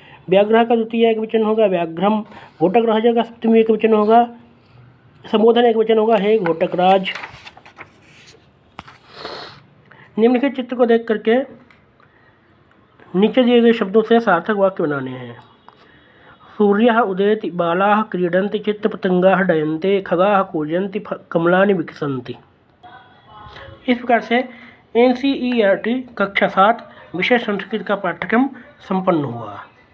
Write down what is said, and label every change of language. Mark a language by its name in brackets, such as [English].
[Hindi] व्याघ्रः का द्वितीय एक वचन होगा व्याघ्रम, घोटक राजा का सप्तमी एक वचन होगा संबोधन एक वचन होगा हे घोटकराज। निम्नलिखित चित्र को देख करके नीचे दिए गए शब्दों से सार्थक वाक्य बनाने हैं। [Sanskrit] सूर्यः उदेति, बालाः क्रीडन्ति, चित्तपतंगाः डयन्ते, खगाः कूजन्ति, कमलानि विकसन्ति। [Hindi] इस प्रकार से NCERT कक्षा 7 विषय संस्कृत का पाठ्यक्रम संपन्न हुआ।